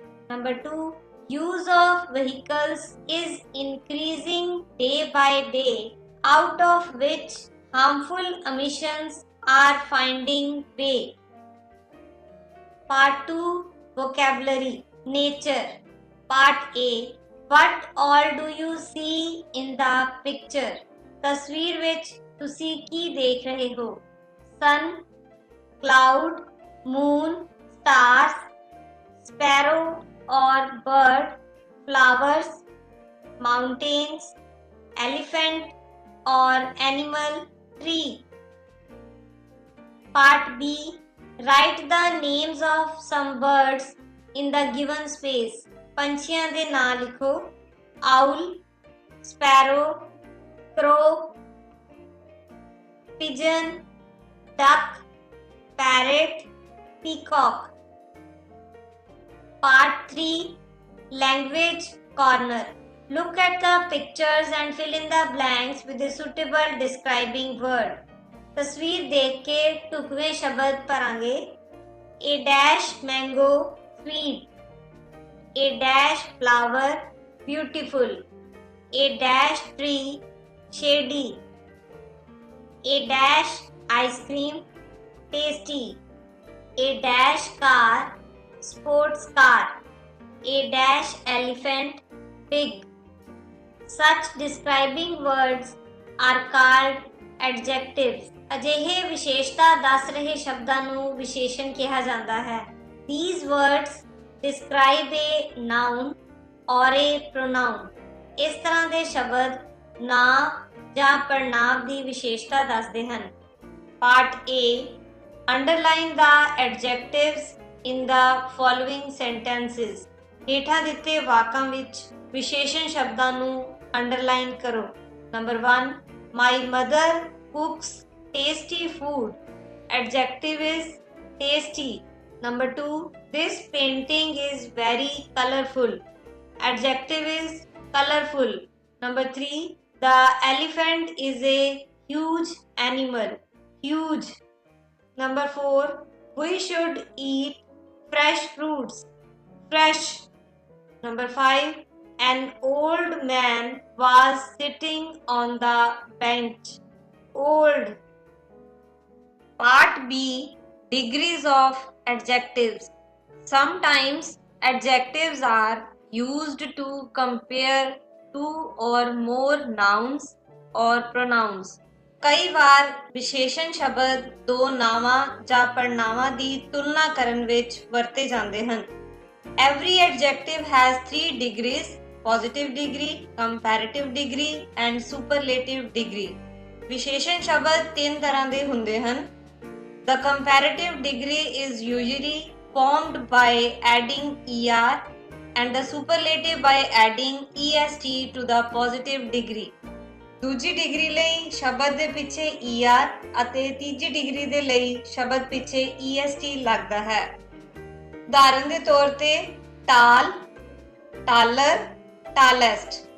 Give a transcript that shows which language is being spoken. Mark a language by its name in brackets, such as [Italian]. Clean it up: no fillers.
[English] Number 2, use of vehicles is increasing day by day, out of which harmful emissions are finding way. Part 2, vocabulary, nature. Part A, what all do you see in the picture? [Punjabi] तस्वीर ਵਿੱਚ ਤੁਸੀਂ ਕੀ ਦੇਖ ਰਹੇ ਹੋ? [English] Sun, cloud, moon, stars, sparrow or bird, flowers, mountains, elephant or animal, tree. Part B, write the names of some birds in the given space. [Punjabi] ਪੰਛੀਆਂ ਦੇ ਨਾਂ ਲਿਖੋ. [English] Owl, sparrow, crow, pigeon, duck, parrot, peacock. Part 3, language corner. Look at the pictures and fill in the blanks with a suitable describing word. [Punjabi] तस्वीर देख के टुकवे शब्द भरांगे. [English] A dash mango, sweet. A dash flower, beautiful. A dash tree, shady. A dash ice cream, tasty. A dash car, sports car. A dash elephant, big. Such describing words are called adjectives. [Punjabi] ਅਜਿਹੇ ਵਿਸ਼ੇਸ਼ਤਾ ਦੱਸ ਰਹੇ ਸ਼ਬਦਾਂ ਨੂੰ ਵਿਸ਼ੇਸ਼ਣ ਕਿਹਾ ਜਾਂਦਾ ਹੈ. [English] These words describe a noun or a pronoun. [Punjabi] ਇਸ ਤਰ੍ਹਾਂ ਦੇ ਸ਼ਬਦ ਨਾਂ ਜਾਂ ਪੜਨਾਂਵ ਦੀ ਵਿਸ਼ੇਸ਼ਤਾ ਦੱਸਦੇ ਹਨ. [English] Part A, underline the adjectives in the following sentences. [Punjabi] ਹੇਠਾਂ ਦਿੱਤੇ ਵਾਕਾਂ ਵਿੱਚ ਵਿਸ਼ੇਸ਼ਣ ਸ਼ਬਦਾਂ ਨੂੰ ਅੰਡਰਲਾਈਨ ਕਰੋ. [English] Number 1, my mother cooks tasty food. Adjective is tasty. Number 2, this painting is very colorful. Adjective is colorful. Number 3, the elephant is a huge animal. Huge. Number 4, we should eat fresh fruits. Fresh. Number 5, an old man was sitting on the bench. Old. Part B, degrees of adjectives. Sometimes adjectives are used to compare two or more nouns or pronouns. [Punjabi] ਕਈ ਵਾਰ ਵਿਸ਼ੇਸ਼ਣ ਸ਼ਬਦ ਦੋ ਨਾਵਾਂ ਜਾਂ ਪੜਨਾਵਾਂ ਦੀ ਤੁਲਨਾ ਕਰਨ ਵਿੱਚ ਵਰਤੇ ਜਾਂਦੇ ਹਨ. [English] Every adjective has 3 degrees: positive degree, comparative degree and superlative degree. [Punjabi] ਵਿਸ਼ੇਸ਼ਣ ਸ਼ਬਦ 3 ਤਰ੍ਹਾਂ ਦੇ ਹੁੰਦੇ ਹਨ. [English] The comparative degree is usually formed by adding er and the superlative by adding est to the positive degree. [Punjabi] ਦੂਜੀ ਡਿਗਰੀ ਲਈ ਸ਼ਬਦ ਦੇ ਪਿੱਛੇ er ਅਤੇ ਤੀਜੀ ਡਿਗਰੀ ਦੇ ਲਈ ਸ਼ਬਦ ਪਿੱਛੇ est ਲੱਗਦਾ ਹੈ. ਉਦਾਹਰਨ ਦੇ ਤੌਰ ਤੇ tall, taller, tallest.